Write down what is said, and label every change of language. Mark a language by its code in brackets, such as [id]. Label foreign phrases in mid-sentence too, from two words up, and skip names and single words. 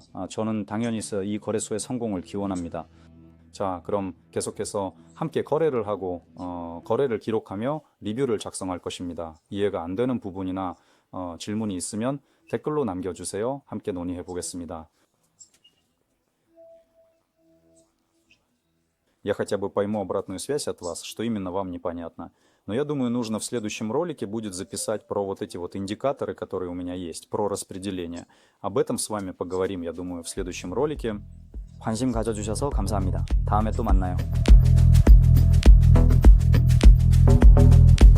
[ko] 저는 당연히 이 거래소의 성공을 기원합니다. 자, 그럼 계속해서 함께 거래를 하고 거래를 기록하며 리뷰를 작성할 것입니다. 이해가 안 되는 부분이나 질문이 있으면 댓글로 남겨주세요. 함께 논의해 보겠습니다. [ru] Я хотя бы пойму обратную связь от вас, что именно вам непонятно. Но я думаю, нужно в следующем ролике будет записать про вот эти вот индикаторы, которые у меня есть, про распределение. Об этом с вами поговорим, я думаю, в следующем ролике. [ko] 관심 가져주셔서 감사합니다. 다음에 또 만나요.